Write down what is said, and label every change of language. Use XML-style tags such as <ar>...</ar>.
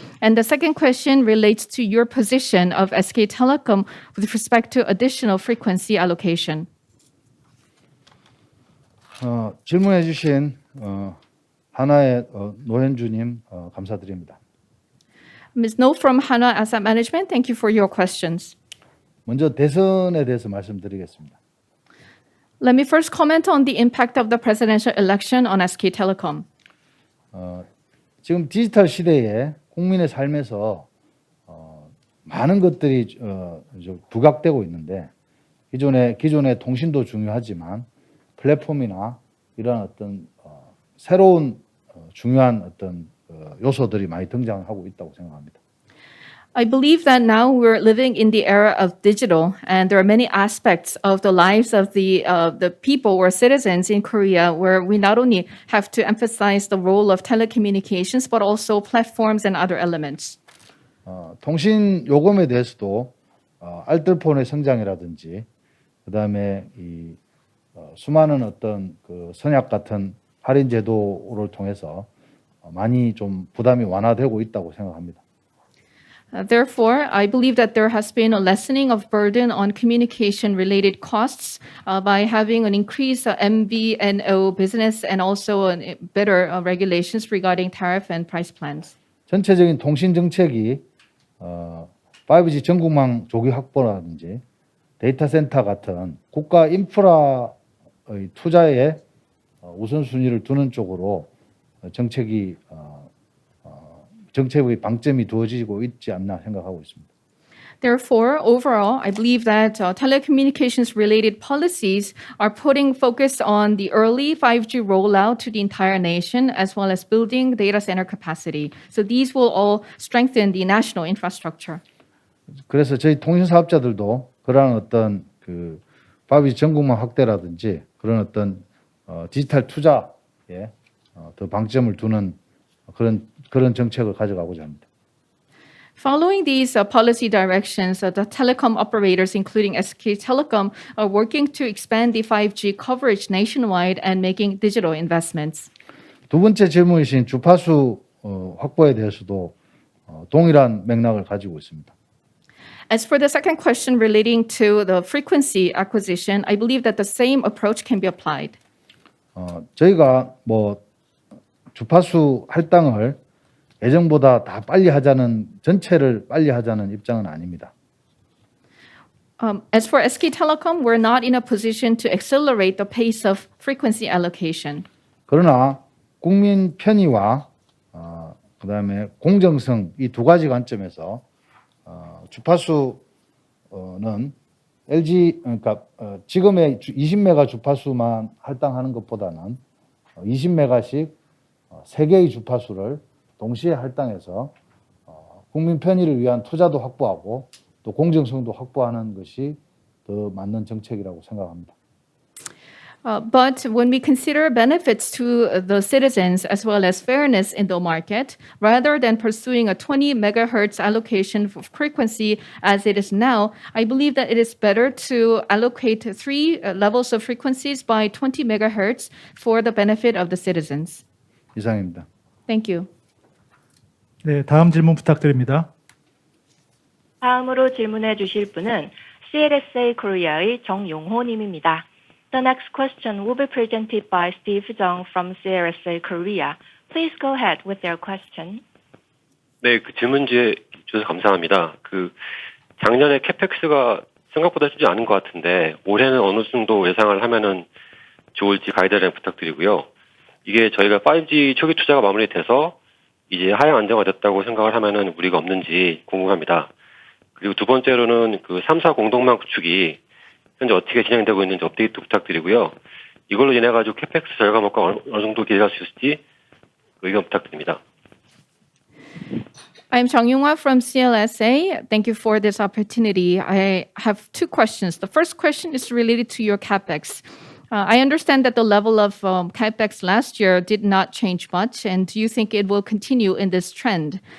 <en>And the second question relates to your position of SK Telecom with respect to additional frequency allocation.</en> <ko>질문해 주신 하나의 노현주님 감사드립니다.</ko> <en>Ms. No from Hanwha Asset Management, thank you for your questions.</en> <ko>먼저 대선에 대해서 말씀드리겠습니다.</ko> <en>Let me first comment on the impact of the presidential election on SK Telecom.</en> <ko>지금 디지털 시대에 국민의 삶에서 많은 것들이 좀 부각되고 있는데 기존의 통신도 중요하지만 플랫폼이나 이런 어떤 새로운 중요한 어떤 요소들이 많이 등장하고 있다고 생각합니다.</ko> <en>I believe that now we're living in the era of digital, and there are many aspects of the lives of the people or citizens in Korea where we not only have to emphasize the role of telecommunications, but also platforms and other elements.</en> <ko>통신 요금에 대해서도 알뜰폰의 성장이라든지 그다음에 이 수많은 어떤 그 선약 같은 할인 제도를 통해서 많이 좀 부담이 완화되고 있다고 생각합니다.</ko> <en>Therefore, I believe that there has been a lessening of burden on communication-related costs by having an increased MVNO business and also better regulations regarding tariff and price plans.</en> <ko>전체적인 통신 정책이 5G 전국망 조기 확보라든지 데이터 센터 같은 국가 인프라의 투자에 우선순위를 두는 쪽으로 정책의 방점이 두어지고 있지 않나 생각하고 있습니다.</ko> <en>Therefore, overall, I believe that telecommunications-related policies are putting focus on the early 5G rollout to the entire nation, as well as building data center capacity. So these will all strengthen the national infrastructure.</en> <ko>그래서 저희 통신 사업자들도 그러한 어떤 그 5G 전국망 확대라든지 그런 어떤 디지털 투자에 더 방점을 두는 그런 정책을 가져가고자 합니다.</ko> <en>Following these policy directions, the telecom operators, including SK Telecom, are working to expand the 5G coverage nationwide and making digital investments.</en> <ko>두 번째 질문이신 주파수 확보에 대해서도 동일한 맥락을 가지고 있습니다.</ko> <en>As for the second question relating to the frequency acquisition, I believe that the same approach can be applied.</en> <ko>저희가 뭐 주파수 할당을 예정보다 다 빨리 하자는 전체를 빨리 하자는 입장은 아닙니다.</ko> <en>As for SK Telecom, we're not in a position to accelerate the pace of frequency allocation.</en> <ko>그러나 국민 편의와 그다음에 공정성 이 두 가지 관점에서 주파수는 LG 그러니까 지금의 20메가 주파수만 할당하는 것보다는 20메가씩 3개의 주파수를 동시에 할당해서 국민 편의를 위한 투자도 확보하고 또 공정성도 확보하는 것이 더 맞는 정책이라고 생각합니다.</ko> <en>But when we consider benefits to the citizens as well as fairness in the market, rather than pursuing a 20 megahertz allocation of frequency as it is now, I believe that it is better to allocate 3 levels of frequencies by 20 megahertz for the benefit of the citizens.</en> <ko>이상입니다.</ko> <en>Thank you.</en> <ko>네, 다음 질문 부탁드립니다. 다음으로 질문해 주실 분은 CLSA 코리아의 정용호 님입니다.</ko> <en>The next question will be presented by Steve Jung from CLSA Korea. Please go ahead with your question.</en> <ko>네, 그 질문 주셔서 감사합니다. 작년에 캐펙스가 생각보다 쉽지 않은 것 같은데 올해는 어느 정도 예상을 하면은 좋을지 가이드라인 부탁드리고요. 이게 저희가 5G 초기 투자가 마무리돼서 이제 하향 안정화됐다고 생각을 하면은 무리가 없는지 궁금합니다. 그리고 두 번째로는 3사 공동망 구축이 현재 어떻게 진행되고 있는지 업데이트 부탁드리고요. 이걸로 인해 가지고 캐펙스 절감효과 어느 정도 기대할 수 있을지 의견 부탁드립니다.</ko> <en>I'm Jung Young-hwa from CLSA. Thank you for this opportunity. I have 2 questions. The first question is related to your CapEx. I understand that the level of CapEx last year did not change much, and do you think it will continue in this trend?</en>